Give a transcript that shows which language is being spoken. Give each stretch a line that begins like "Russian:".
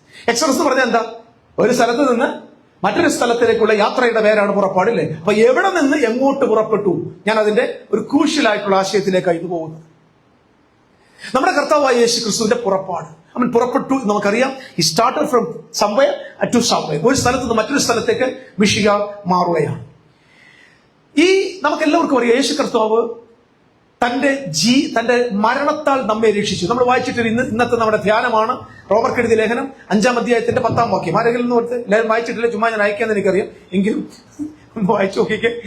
Malayalam: Exodus എന്ന് പറഞ്ഞാൽ എന്താ? ഒരു സ്ഥലത്ത് നിന്ന് മറ്റൊരു സ്ഥലത്തിലേക്കുള്ള യാത്രയുടെ പേരാണ് പുറപ്പാടില്ലേ. അപ്പൊ എവിടെ നിന്ന് എങ്ങോട്ട് പുറപ്പെട്ടു? ഞാൻ അതിന്റെ ഒരു ക്രൂഷ്യലായിട്ടുള്ള ആശയത്തിലേക്കാണ് ഇത് പോകുന്നത്. നമ്മുടെ കർത്താവായ യേശു ക്രിസ്തുവിന്റെ പുറപ്പാട്. അവൻ പുറപ്പെട്ടു. നമുക്കറിയാം,
English: he started from somewhere to somewhere.
Malayalam: ഒരു സ്ഥലത്ത് നിന്ന് മറ്റൊരു സ്ഥലത്തേക്ക് മിശിഹ മാറുകയാണ്. നമുക്ക് എല്ലാവർക്കും അറിയാം, യേശു കർത്താവ് തന്റെ മരണത്താൽ നമ്മെ രക്ഷിച്ചു. നമ്മൾ വായിച്ചിട്ട് ഇന്നത്തെ നമ്മുടെ ധ്യാനമാണ് റോമർക്കെഴുതിയ ലേഖനം 5-ാം അധ്യായത്തിന്റെ 10-ാം വാക്യം. ആരെങ്കിലും എന്ന് പറഞ്ഞ് എല്ലാവരും വായിച്ചിട്ടില്ല, ചുമ്മാ ഞാൻ അയക്കാന്ന് എനിക്കറിയാം, എങ്കിലും വായിച്ചു നോക്കിക്കേ.